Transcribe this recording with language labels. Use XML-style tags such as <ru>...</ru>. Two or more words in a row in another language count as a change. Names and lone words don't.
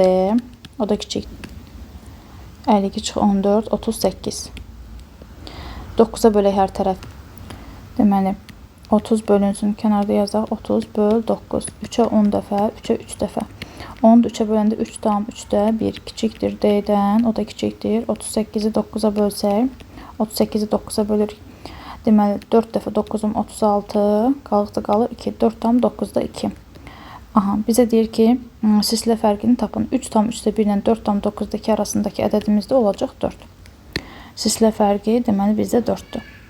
<az>O da kiçikdir. 52 çıx 14 38. 9-a bölək hər tərəf. Deməli 30 bölünsün kənarda yazaq 30 böl 9. 3-ə 10 dəfə, 3-ə 3 dəfə. 10-u 3-ə böləndə 3 tam 3-də 1 kiçikdir D-dən, o da kiçikdir. 38-i 9-a bölsək, 38-i 9-a bölürük. Deməli 4 dəfə 9-um 36, qalıqda qalır 2, 4 tam 9-da 2. Aha, bizə deyir ki, silsilə fərqini tapın. 3 tam 3-də 1 ilə 4 tam 9-daki arasındakı ədədimizdə olacaq 4. Silsilə fərqi deməli bizdə 4-dür.</az>